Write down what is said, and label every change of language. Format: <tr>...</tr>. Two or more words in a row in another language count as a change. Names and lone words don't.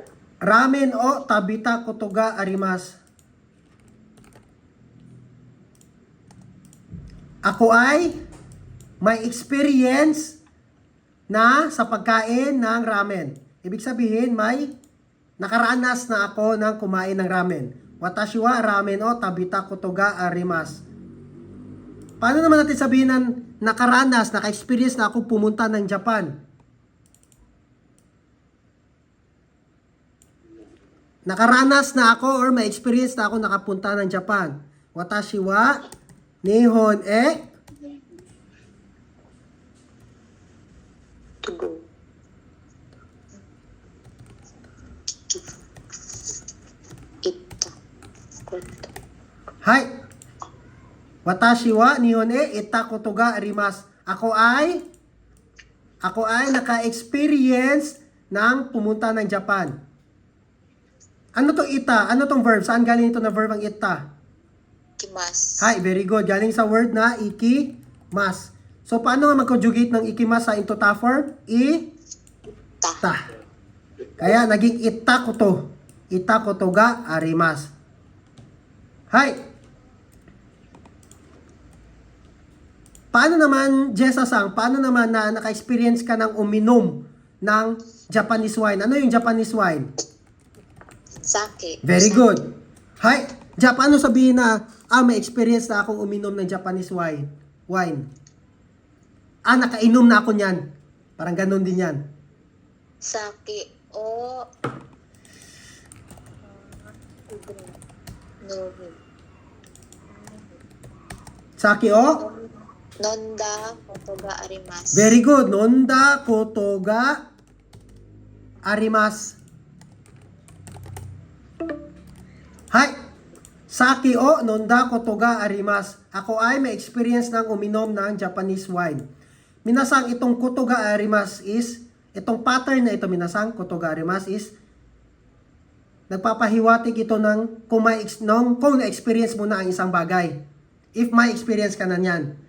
<ja>ラーメンを食べたことがあります.</ja> <tl>Ako ay may experience na sa pagkain ng ramen. Ibig sabihin, may nakaranas na ako ng kumain ng ramen.</tl> <ja>私はラーメンを食べたことがあります.</ja> <tl>Paano naman natin sabihin ng nakaranas, naka-experience na ako pumunta ng Japan? Nakaranas na ako or may experience na ako nakapunta ng Japan.</tl> <ja>私は日本へ</ja> <en>To go.</en> <ja>Ita.</ja> <tl>Kwento.</tl> <ja>Hai. 私は日本へ行ったことがあります.</ja> <tl>Ako ay naka-experience ng pumunta ng Japan. Ano to ita? Ano tong verb? Saan galing ito na verb ang ita?</tl> <ja>Kimas.</ja> <en>Hi, very good.</en> <tl>Galing sa word na ikimas. So, paano nga mag-conjugate ng ikimas sa into ta form?</tl> <ja>Ta.</ja> <tl>Ta. Kaya, naging ita ko to.</tl> <ja>行ったことがあります. Hi.</ja> <tl>Paano naman, Jessa-sang, paano naman na naka-experience ka ng uminom ng Japanese wine? Ano yung Japanese wine?</tl> <ja>Sake.</ja> <en>Very good. Hi.</en> <tl>Paano sabihin na, may experience na akong uminom ng Japanese wine? Nakainom na ako niyan. Parang ganun din yan.</tl> <ja>酒を... No. 酒を? 飲んだことがあります.</ja> <en>Very good.</en> <ja>飲んだことがあります. Hi. 酒を飲んだことがあります.</ja> <tl>Ako ay may experience ng uminom ng Japanese wine. Minasang itong</tl> <ja>ことがあります</ja> <tl>is, itong pattern na ito minasang</tl> <ja>ことがあります</ja> <tl>is, nagpapahiwatig ito ng kung na-experience mo na ang isang bagay. If may experience ka na niyan.</tl>